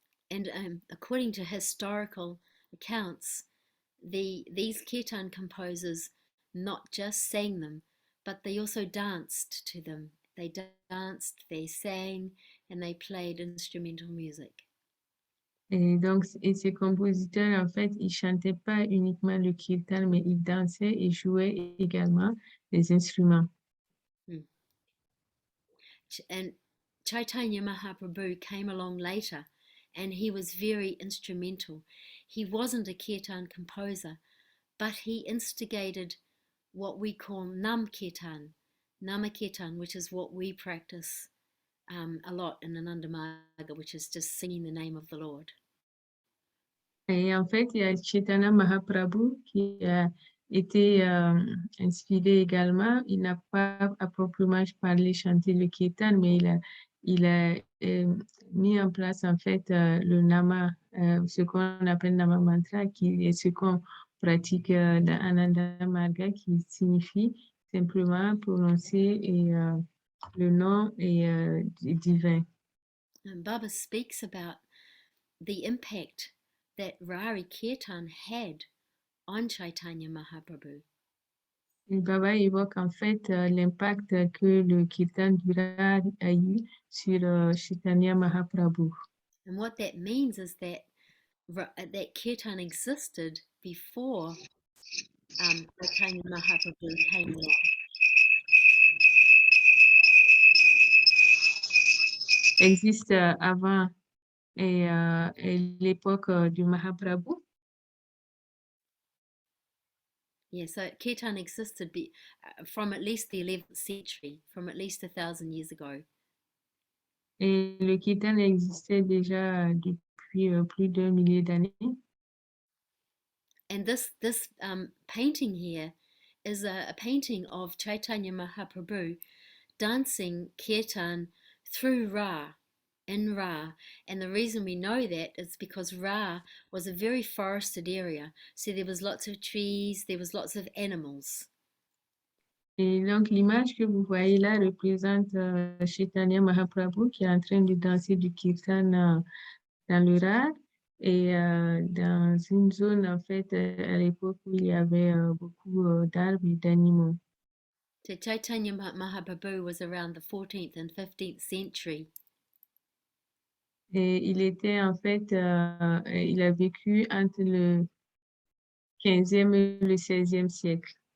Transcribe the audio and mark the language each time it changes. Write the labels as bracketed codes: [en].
[en] And according to historical accounts, these kirtan composers not just sang them, but they also danced to them. They danced, they sang, and they played instrumental music. [fr] Et donc, ces compositeurs, en fait, ils chantaient pas uniquement le kirtan, mais ils dansaient et jouaient également les instruments. [en] And Chaitanya Mahaprabhu came along later, and he was very instrumental. He wasn't a kirtan composer, but he instigated what we call Nama Kirtan, which is what we practice a lot in Ananda Marga, which is just singing the name of the Lord. [fr] Et en fait, il y a Chaitanya Mahaprabhu qui a été inspiré également. Il n'a pas à proprement parler chanter le kirtan, mais il a mis en place en fait le nama, ce qu'on appelle nama mantra, qui est ce qu'on pratique dans Ananda Marga, qui signifie simplement prononcer le nom divin. [en] And Baba speaks about the impact that Rarhi Kirtan had on Chaitanya Mahaprabhu. [fr] Et Baba évoque en fait l'impact que le Kirtan du Rarhi a eu sur Chaitanya Mahaprabhu. [en] And what that means is that Kirtan existed before Chaitanya Mahaprabhu came along. [fr] Existe avant et l'époque du Mahaprabhu. [en] Yeah, so Kirtan existed from at least the 11th century, from at least 1,000 years ago. [fr] Et le Kirtan existait déjà depuis plus d'un millier d'années. [en] And this painting here is a painting of Chaitanya Mahaprabhu dancing Kirtan through Ra, in Ra. And the reason we know that is because Ra was a very forested area. So there was lots of trees, there was lots of animals. [fr] Et donc, l'image que vous voyez là représente Chaitanya Mahaprabhu qui est en train de danser du kirtan dans le Rarhi et dans une zone, en fait, à l'époque où il y avait beaucoup d'arbres et d'animaux. [en] So Chaitanya Mahaprabhu was around the 14th and 15th century. [fr] Et il était, en fait, il a vécu entre le 15e et le 16e siècle.